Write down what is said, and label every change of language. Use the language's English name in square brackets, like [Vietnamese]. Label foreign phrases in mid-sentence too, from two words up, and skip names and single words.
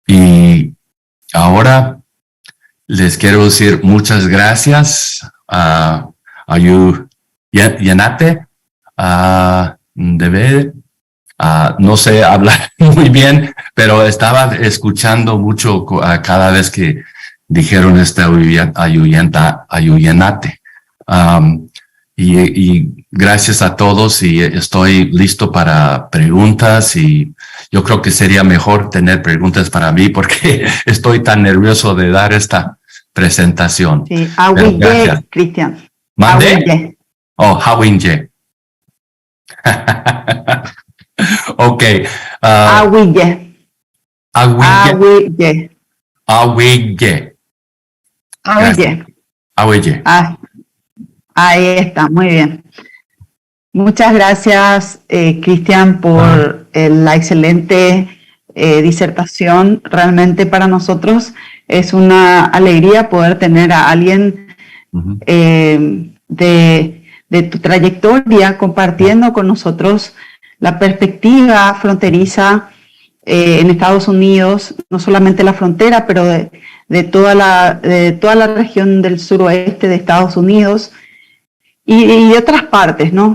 [Spanish] Y ahora les quiero decir muchas gracias a Yenate, no sé hablar muy bien, pero estaba escuchando mucho cada vez que dijeron Ayuyenate. Y gracias a todos, y estoy listo para preguntas, y yo creo que sería mejor tener preguntas para mí porque estoy tan nervioso de dar esta presentación. Sí, Awille, Cristian. ¿Mande? Awille. Oh, Hawinje. Ok. Awille. Awille. Awille. Awille. Awille. Ahí está, muy bien. Muchas gracias, Cristian, por la excelente disertación. Realmente para nosotros es una alegría poder tener a alguien de tu trayectoria compartiendo con nosotros la perspectiva fronteriza en Estados Unidos, no solamente la frontera, pero de toda la región del suroeste de Estados Unidos y de otras partes, ¿no?